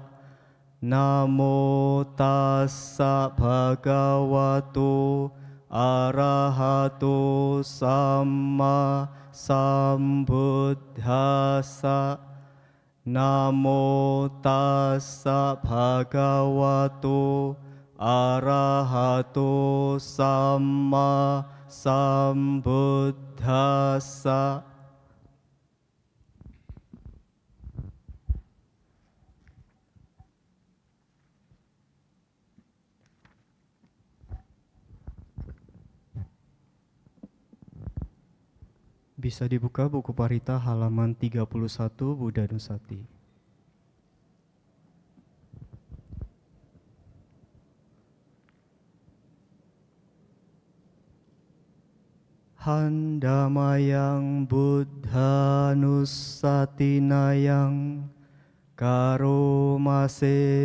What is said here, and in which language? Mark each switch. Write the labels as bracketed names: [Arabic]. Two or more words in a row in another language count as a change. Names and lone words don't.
[Pali] Namo tassa bhagavato arahato samma sambuddhassa. Namo tassa bhagavato arahato samma sambuddhassa. [Indonesian] Bisa dibuka buku Parita halaman 31 [Pali] Buddha Nusati. Handamayang buddha nusatinayang karomase.